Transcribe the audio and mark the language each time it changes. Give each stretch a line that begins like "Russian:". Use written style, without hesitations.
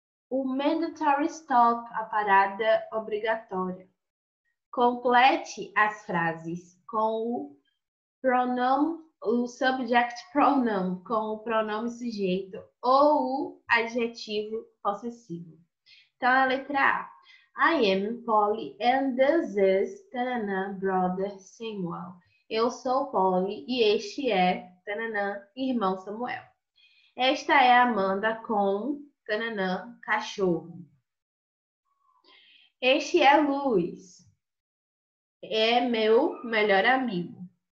Portuguese: O mandatory stop, a parada obrigatória. Complete as frases com o subject pronoun, com o pronome sujeito ou o adjetivo possessivo. Então, a letra A.
English: I am Polly and this is tanana, brother Samuel.
Portuguese: Eu sou Polly e este é tanana, irmão Samuel. Esta é Amanda com tanana, cachorro. Este é Luiz. É meu melhor amigo.